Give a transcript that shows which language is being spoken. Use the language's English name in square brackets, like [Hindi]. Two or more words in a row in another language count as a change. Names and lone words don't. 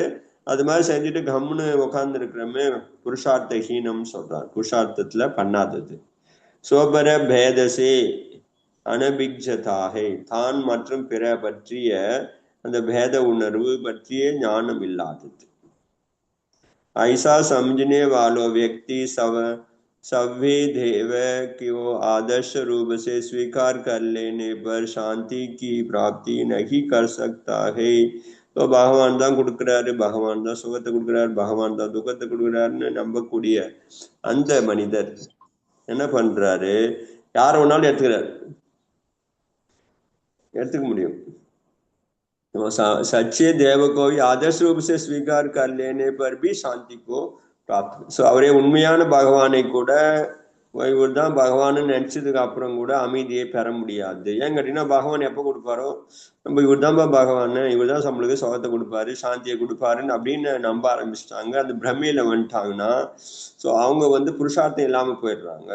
[Tamil] அது மாதிரி செஞ்சுட்டு கம்னு உட்கார்ந்து இருக்கிறமே புருஷார்த்த ஹீனம் சொல்றாரு, புருஷார்த்தத்துல பண்ணாதது. [Sanskrit] சோபர பேதசே அனபிக்ஜதாகை, [Tamil] தான் மற்றும் பிற பற்றிய அந்த பேத உணர்வு பற்றிய ஞானம் இல்லாதது. [Hindi] ऐसा समझने वालों व्यक्ति सभ्य देव को आदर्श रूप से स्वीकार कर लेने पर शांति की प्राप्ति नहीं कर सकता है. तो [Tamil] பகவான் தான் கொடுக்கிறாரு, பகவான் தான் சுகத்தை கொடுக்கிறாரு, பகவான் தான் துக்கத்தை கொடுக்கிறாருன்னு நம்பக்கூடிய அந்த மனிதர் என்ன பண்றாரு, யார வேணாலும் எடுத்துக்க முடியும். [Hindi] सच्चे देव को भी आदर्श रूप से स्वीकार कर लेने पर भी शांति को प्राप्त. [Tamil] ஸோ அவரே உண்மையான பகவானை கூட இவர் தான் பகவான்னு நினைச்சதுக்கு அப்புறம் கூட அமைதியை பெற முடியாது. ஏன் கேட்டீங்கன்னா பகவான் எப்போ கொடுப்பாரோ நம்ம இவர் தான்ப்பா பகவான், இவர் தான் நம்மளுக்கு சுகத்தை கொடுப்பாரு, சாந்தியை கொடுப்பாருன்னு அப்படின்னு நம்ப ஆரம்பிச்சிட்டாங்க. அந்த பிரம்மையில வந்துட்டாங்கன்னா ஸோ அவங்க வந்து புருஷார்த்தம் இல்லாம போயிடுறாங்க.